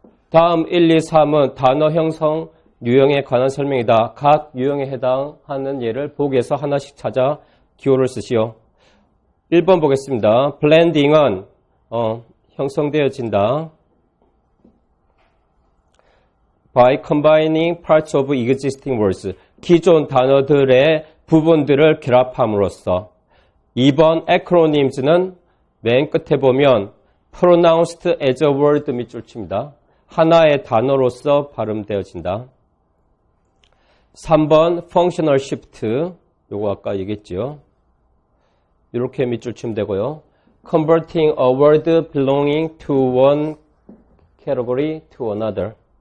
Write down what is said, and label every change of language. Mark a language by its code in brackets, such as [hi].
[ko] 다음 1, 2, 3은 단어 형성 유형에 관한 설명이다. 각 유형에 해당하는 예를 보기에서 하나씩 찾아 기호를 쓰시오. 1번 보겠습니다. blending은 형성되어진다. [en] by combining parts of existing words. [ko] 기존 단어들의 부분들을 결합함으로써. 2번 acronyms는 맨 끝에 보면 [en] pronounced as a word [ko] 밑줄 칩니다. 하나의 단어로서 발음되어진다. 3번 functional shift. 요거 아까 얘기했죠. 이렇게 밑줄 치면 되고요. [en] converting a word belonging to one category to another.